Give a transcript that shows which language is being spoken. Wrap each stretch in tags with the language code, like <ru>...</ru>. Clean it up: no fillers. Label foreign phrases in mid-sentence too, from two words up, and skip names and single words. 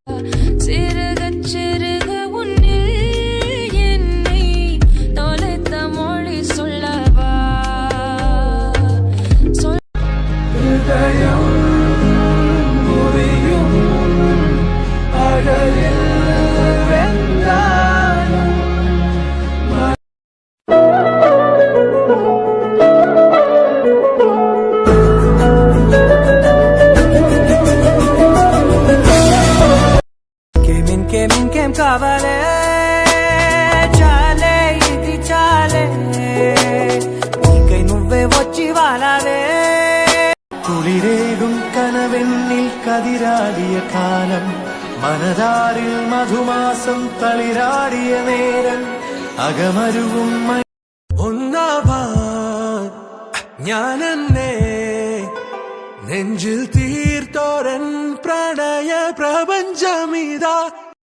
<ta>சிறுக உன்னில் என்னை தொலைத்த மொழி சொல்லவா</ta> <ml>ഹൃദയം മുറിയും അഴലിൽ വെന്താലും</ml> <te>కేం కావాలే చాలే ఇది చాలే నీకై నువ్వే వచ్చి వాలాలే</te> <ml>കുളിരേകും കനവെന്നിൽ കതിരാടിയ കാലം മനതാരിൽ മധുമാസം തളിരാടിയ നേരം അകമരുവും ഒന്നാവാൻ ഞാനെന്നെ നെഞ്ചിൽ തീർത്തോരൻ പ്രണയ പ്രപഞ്ചമിതാ</ml>